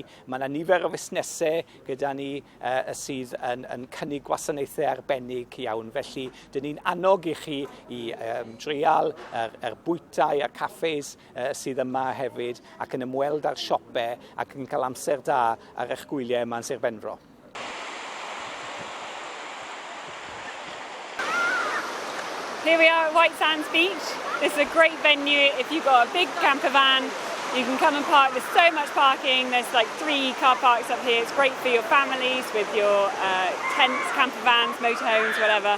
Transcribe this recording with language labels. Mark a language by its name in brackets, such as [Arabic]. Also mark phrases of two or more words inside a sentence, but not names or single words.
[Welsh] Mae yna nifer o fusnesau gyda ni sydd yn cynnig gwasanaethau arbennig iawn, felly dyn ni'n annog I chi I drial yr bwytau a'r caffes sydd yma hefyd ac yn ymweld â'r siopau ac yn cael amser da ar eich gwyliau yma yn Sir Benfro. [English] Here we are at White Sands Beach. This is a great venue. If you've got a big camper van, you can come and park. There's so much parking. There's like 3 car parks up here. It's great for your families with your tents, camper vans, motorhomes, whatever.